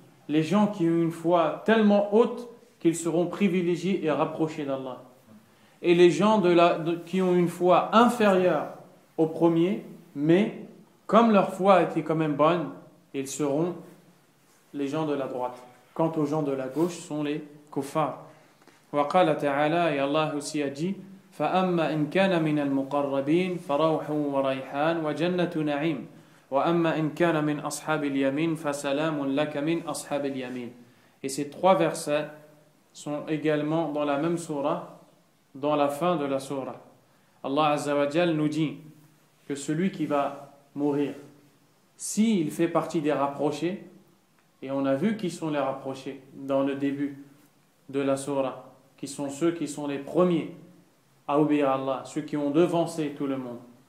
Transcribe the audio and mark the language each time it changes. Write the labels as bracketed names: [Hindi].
[French] Les gens qui ont une foi tellement haute qu'ils seront privilégiés et rapprochés d'Allah. Et les gens qui ont une foi inférieure aux premiers, mais comme leur foi était quand même bonne, ils seront les gens de la droite. Quant aux gens de la gauche, sont les kuffars. [Arabic] وقال تعالى, [French] et Allah aussi a dit [Arabic] فأما إن كان من المقربين فروح وريحان وجنة نعيم وأما إن كان من أصحاب اليمين فسلام لك من أصحاب اليمين. [French] Et ces trois versets sont également dans la même surah, dans la fin de la surah. Allah Azza wa Jal nous dit que celui qui va mourir, s'il fait partie des rapprochés, et on a vu qui sont les rapprochés dans le début de la surah, qui sont ceux qui sont les premiers à obéir à Allah, ceux qui ont devancé tout le monde.